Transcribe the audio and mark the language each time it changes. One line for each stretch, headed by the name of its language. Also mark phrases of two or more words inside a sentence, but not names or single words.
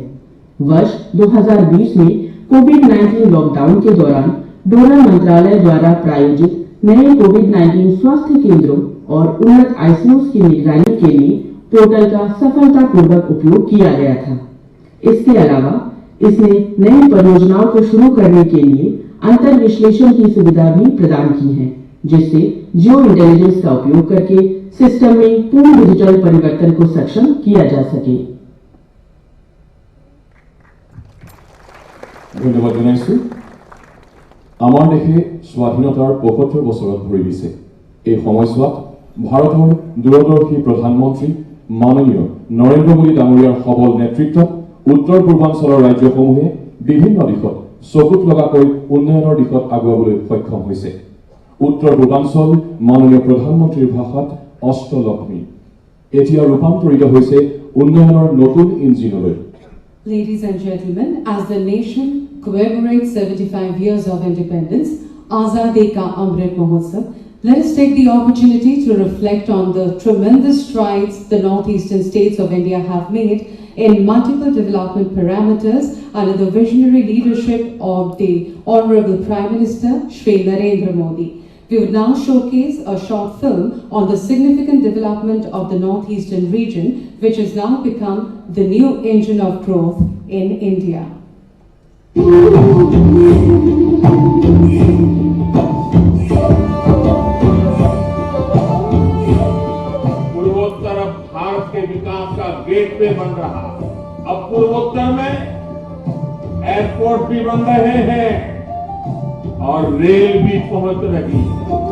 Hindi: वर्ष 2020 में कोविड-19 लॉकडाउन के दौरान डोनर मंत्रालय द्वारा प्रायोजित नए कोविड-19 स्वास्थ्य केंद्रों और उन्नत आईसीयूज की निगरानी के लिए पोर्टल का सफलतापूर्वक उपयोग किया गया था। इसके अलावा इसने नई परियोजनाओं को शुरू करने के लिए अंतर विश्लेषण की सुविधा भी प्रदान की है, जिससे
English: geo intelligence
Hindi: का उपयोग करके सिस्टम में पूर्ण डिजिटल परिवर्तन को सक्षम किया जा सके।
Assamese: ধন্যবাদ জানাইছো। আমাৰ দেশে স্বাধীনতাৰ ৭৫ বছৰত ভৰি দিছে। এই সময়ছোৱাত ভাৰতৰ দূৰদৰ্শী প্ৰধানমন্ত্ৰী মাননীয় নৰেন্দ্ৰ মোদী ডাঙৰীয়াৰ সবল নেতৃত্বত উত্তৰ পূৰ্বাঞ্চলৰ ৰাজ্যসমূহে বিভিন্ন দিশত চকুত লগাকৈ উন্নয়নৰ দিশত আগুৱাবলৈ সক্ষম হৈছে। উত্তৰ পূৰ্বাঞ্চল মাননীয় প্ৰধানমন্ত্ৰীৰ ভাষাত অষ্টলক্ষ্মী এতিয়া ৰূপান্তৰিত হৈছে উন্নয়নৰ নতুন ইঞ্জিনলৈ।
English: Ladies and gentlemen, as the nation commemorates 75 years of independence, Azadi ka Amrit Mahotsav, let us take the opportunity to reflect on the tremendous strides the northeastern states of India have made in multiple development parameters under the visionary leadership of the Honorable Prime Minister Shri Narendra Modi. We would now showcase a short film on the significant development of the northeastern region, which has now become the new engine of growth in India.
Hindi: पूर्वोत्तर अब भारत के विकास का गेटवे बन रहा। अब पूर्वोत्तर में एयरपोर्ट भी बन रहे हैं और रेल भी पहुंच रही है।